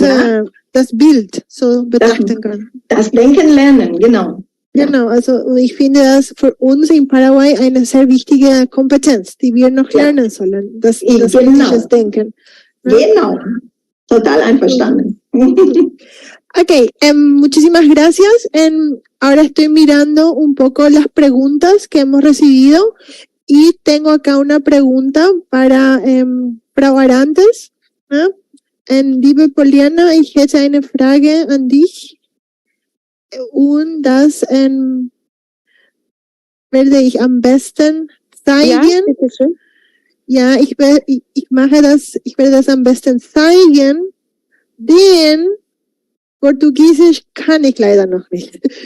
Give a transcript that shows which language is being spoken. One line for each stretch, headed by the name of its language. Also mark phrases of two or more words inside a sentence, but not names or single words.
German: Ja. das Bild so betrachten können. Das Denken lernen, genau. Genau, also ich finde das für uns in Paraguay eine sehr wichtige Kompetenz, die wir noch Ja. lernen sollen, das Genau. kritisches Denken. Genau. Total einverstanden.
Spanish: Ok, muchísimas gracias. Ahora estoy mirando un poco las preguntas que hemos recibido y tengo acá una pregunta para Frau Arantes.
German: Liebe Poliana, ich hätte eine Frage an dich. und das werde ich am besten zeigen. bitteschön. Ja, ich werde das am besten zeigen, denn Portugiesisch kann ich leider noch nicht.